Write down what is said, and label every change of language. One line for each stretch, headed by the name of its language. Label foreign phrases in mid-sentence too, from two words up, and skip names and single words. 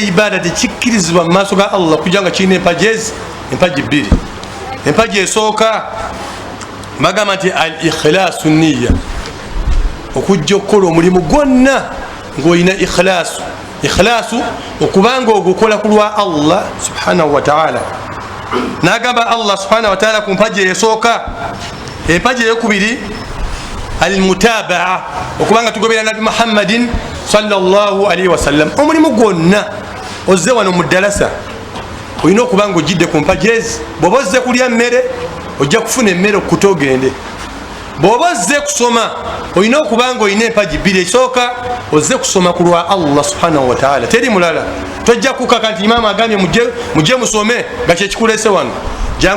Ganda: ibaada tekikkirizibwa mu maaso ga Allah kujja nga kirina empagi bbiri empagi esooka bagamba nti al ikhlaasu niya okujja okukola omulimu gwonna ng'olina ikhlaasu okubanga ogukola ku lwa
Arabic: الله سبحانه وتعالى
Ganda: nagamba
Arabic: الله سبحانه وتعالى
Ganda: ku mpagi esooka empagi eyokubiri almutabaa okubanga tugobera nabi
Arabic: محمد صلى الله عليه وسلم
Ganda: omulimu gwonna ozze wano mu ddalasa olina okubanga ojjidde ku mpagi ezi bw'oba ozze kulya mmere ojja kufuna emmere okukuta ogende bw'oba ozze kusoma olina okubanga olina empagi bbiri esooka ozze kusoma ku lwa
Arabic: الله سبحانه وتعالى
Ganda: teri mulala tojja kukaka nti imaama agambye mujje musome nga kyekikulese wano jangu